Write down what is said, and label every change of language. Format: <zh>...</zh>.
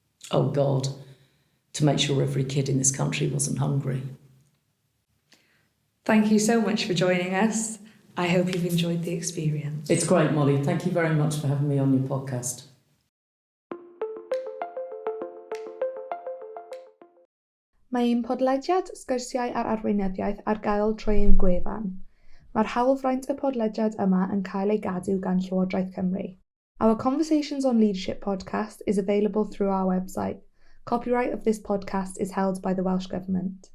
<en>Oh God. To make sure every kid in this country wasn't hungry. Thank you so much for joining us. I hope you've enjoyed the experience. It's great, Molly. Thank you very much for having me on your podcast.</en> <cy>Mae un podlediad Sgwrsiau ar Arweinyddiaeth ar gael trwy ein gwefan. Mae'r hawlfraint y podlediad yma yn cael ei gadw gan Llywodraeth Cymru.</cy> <en>Our Conversations on Leadership podcast is available through our website. Copyright of this podcast is held by the Welsh Government.</en>